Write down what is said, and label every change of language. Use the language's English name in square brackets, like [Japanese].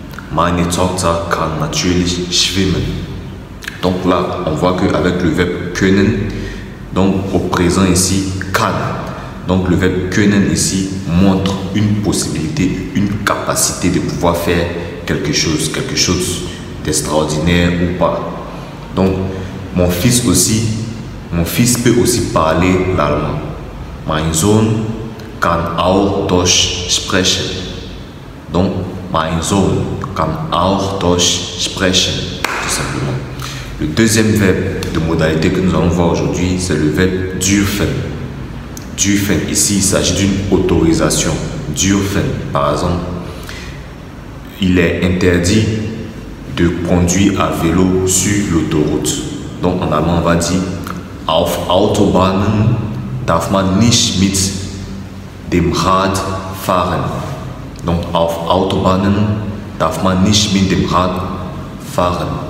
[German] Meine Tochter kann natürlich schwimmen. [French] Donc là, on voit qu'avec le verbe können, donc au présent ici, kann. Donc le verbe können ici montre une possibilité, une capacité de pouvoir faire quelque chose d'extraordinaire ou pas. Donc mon fils peut aussi parler l'allemand. [German] Mein Sohn kann auch Deutsch sprechen. Donc mein Sohn kann auch Deutsch sprechen, tout simplement. [French] Le deuxième verbe de modalité que nous allons voir aujourd'hui, c'est le verbe dürfen. Dürfen, ici il s'agit d'une autorisation. Dürfen, par exemple, il est interdit de conduire à vélo sur l'autoroute. Donc en allemand on va dire [German] auf Autobahnen darf man nicht mit dem Rad fahren. Donc auf Autobahnen darf man nicht mit dem Rad fahren.